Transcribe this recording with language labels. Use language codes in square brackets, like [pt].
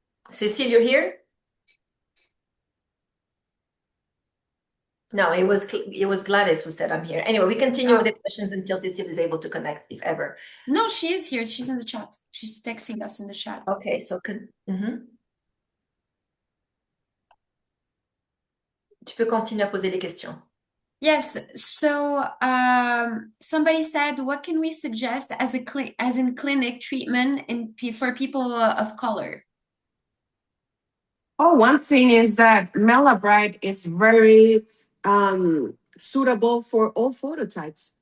[en] Cécile, you're here? No, it was Gladys who said I'm here. Anyway, we continue with the questions until Cécile is able to connect, if ever. No, she is here. She's in the chat. She's texting us in the chat. Okay, so [fr] tu peux continuer à poser les questions. [en] Yes, so somebody said, what can we suggest as in clinic treatment for people of color? Oh, one thing is that Melabrite is very suitable for all phototypes.